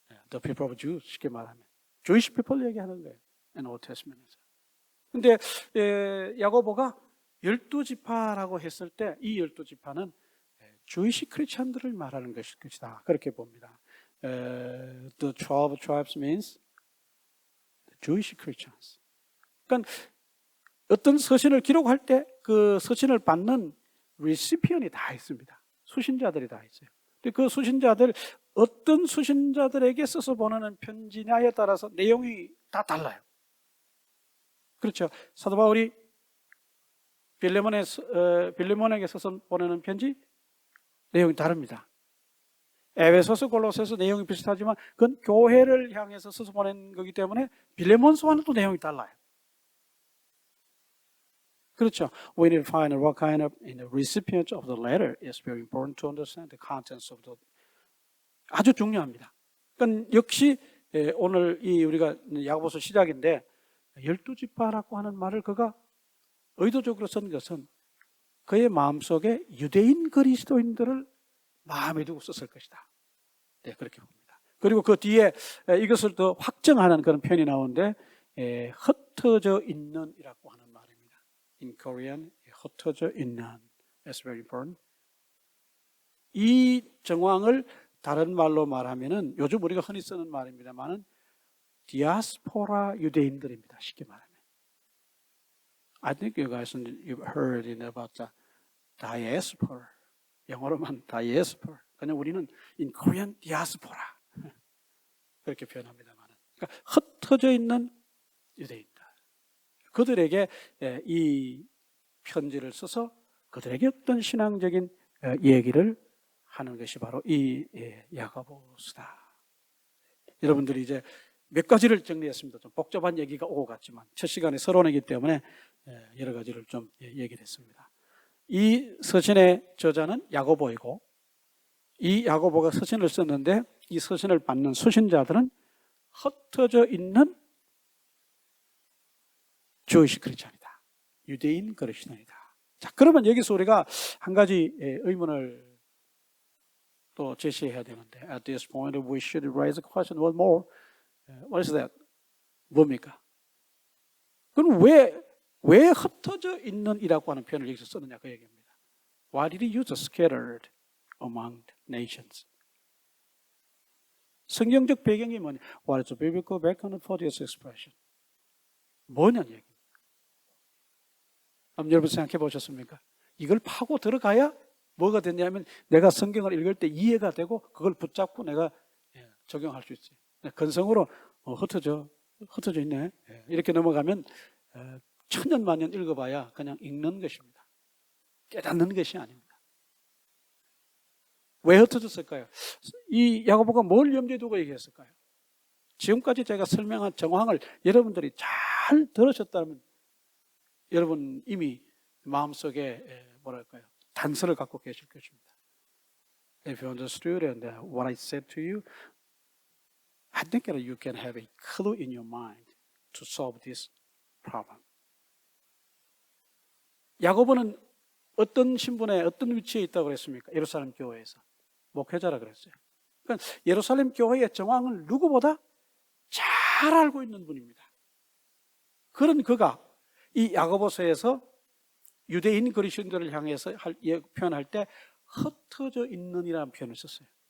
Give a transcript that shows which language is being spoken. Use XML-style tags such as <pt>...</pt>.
<en>The people of Jews</en> <ko>쉽게 말하면</ko> <en>Jewish people</en> <ko>얘기하는 거예요.</ko> <en>in Old Testament에서.</en> <ko>근데 야고보가 12지파라고 했을 때 이 12지파는 Jewish 크리스천들을 말하는 것이다. 그렇게 봅니다.</ko> <en>The 12 tribes means the Jewish Christians.</en> <ko>그러니까 어떤 서신을 기록할 때 그 서신을 받는 recipient이 다 있습니다. 수신자들이 다 있어요. 근데 그 수신자들 어떤 수신자들에게 써서 보내는 편지냐에 따라서 내용이 다 달라요. 그렇죠. 사도 바울이 빌레몬에게 써서 보내는 편지 내용이 다릅니다. 에베소서, 골로새서 내용이 비슷하지만 그건 교회를 향해서 써서 보낸 거기 때문에 빌레몬서와는 또 내용이 달라요. 그렇죠.</ko> <en>We need to find what kind of recipient of the letter is very important to understand the contents of the.</en> <ko>아주 중요합니다. 그러니까 역시 오늘 우리가 야고보서 시작인데 12지파라고 하는 말을 그가 의도적으로 쓴 것은 그의 마음속에 유대인 그리스도인들을 마음에 두고 썼을 것이다. 네, 그렇게 봅니다. 그리고 그 뒤에 이것을 더 확정하는 그런 표현이 나오는데 흩어져 있는 이라고 하는 말입니다.</ko> <en>In Korean,</en> <ko>흩어져 있는.</ko> <en>That's very important.</en> <ko>이 정황을 다른 말로 말하면은 요즘 우리가 흔히 쓰는 말입니다만은 디아스포라 유대인들입니다. 쉽게 말하면.</ko> <en>I think you guys you've heard about the diaspora.</en> <ko>영어로만 diaspora. 그냥 우리는</ko> <en>in Korean</en> <ko>diaspora. 그렇게 표현합니다만은. 그러니까 흩어져 있는 유대인들. 그들에게 이 편지를 써서 그들에게 어떤 신앙적인 얘기를 하는 것이 바로 이 야고보서다. 여러분들이 이제 몇 가지를 정리했습니다. 좀 복잡한 얘기가 오고 갔지만 첫 시간에 서론이기 때문에 여러 가지를 좀 얘기를 했습니다. 이 서신의 저자는 야고보이고 이 야고보가 서신을 썼는데 이 서신을 받는 수신자들은 흩어져 있는 주이시 크리스천이다. 유대인 그리스도인이다. 자, 그러면 여기서 우리가 한 가지 의문을 또 제시해야 되는데,</ko> <en>at this point we should raise a question one more. What is that?</en> <ko>뭡니까? 그럼 왜 흩어져 있는이라고 하는 표현을 여기서 쓰느냐 그 얘기입니다.</ko> <en>Why did he use scattered among nations?</en> <ko>성경적 배경이 뭐냐?</ko> <en>What is the biblical background for this expression?</en> <ko>뭐냐는 얘기입니다. 그럼 여러분 생각해 보셨습니까? 이걸 파고 들어가야 뭐가 되냐면 내가 성경을 읽을 때 이해가 되고 그걸 붙잡고 내가 적용할 수 있지. 근성으로 흩어져 있네. 이렇게 넘어가면 천년만년 읽어봐야 그냥 읽는 것입니다. 깨닫는 것이 아닙니다. 왜 흩어졌을까요? 이 야고보가 뭘 염두에 두고 얘기했을까요? 지금까지 제가 설명한 정황을 여러분들이 잘 들으셨다면 여러분 이미 마음속에 뭐랄까요? 단서를 갖고 계실 것입니다.</ko> <en>If you understood and what I said to you, I think that you can have a clue in your mind to solve this problem.</en> <ko>야고보는 어떤 신분에 어떤 위치에 있다고 그랬습니까? 예루살렘 교회에서 목회자라 그랬어요. 그러니까 예루살렘 교회의 정황을 누구보다 잘 알고 있는 분입니다. 그런 그가 이 야고보서에서 유대인 그리스도인들을 향해서 표현할 때 흩어져 있는이라는 표현을 썼어요.</ko>